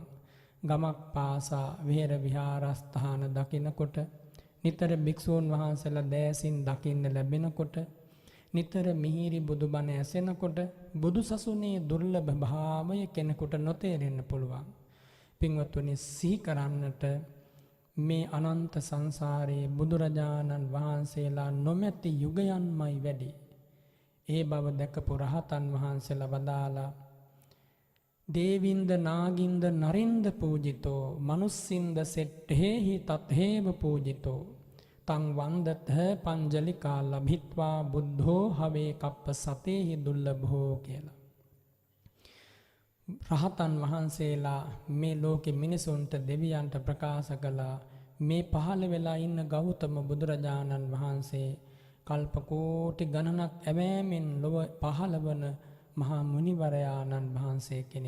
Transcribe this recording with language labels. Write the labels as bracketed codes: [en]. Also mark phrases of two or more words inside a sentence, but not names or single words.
[si] ගමක් පාසා විහෙර විහාරස්ථාන දකිනකොට, නිතර භික්ෂූන් වහන්සේලා දෑසින් දකින්න ලැබෙනකොට, නිතර මිහිරි බුදුබණ ඇසෙනකොට බුදු සසුනේ දුර්ලභ භාවය කෙනෙකුට නොතේරෙන්න පුළුවන්. පින්වත්නි, සිහි කරන්නට මේ අනන්ත සංසාරයේ බුදුරජාණන් වහන්සේලා නොමැති යුගයන්මයි වැඩි. ඒ බව දැකපු රහතන් වහන්සේලා වදාලා, [pi] දේවින්ද නාගින්ද නරින්ද පූජිතෝ මනුස්සින්ද සෙට්ඨේහි තත්හේව පූජිතෝ තං වන්දත පංජලිකා ලභිත්වා බුද්ධෝ හවේ කප්ප සතේහි දුර්ලභෝ [si] කියලා. රහතන් වහන්සේලා මේ ලෝකෙ මිනිසුන්ට දෙවියන්ට ප්‍රකාශ කළා, මේ පහළ වෙලා ඉන්න ගෞතම බුදුරජාණන් වහන්සේ කල්ප කෝටි ගණනක් ඇවෑමෙන් ලොව පහළවන මහා මුනිවරයාණන් වහන්සේ කෙනෙක්.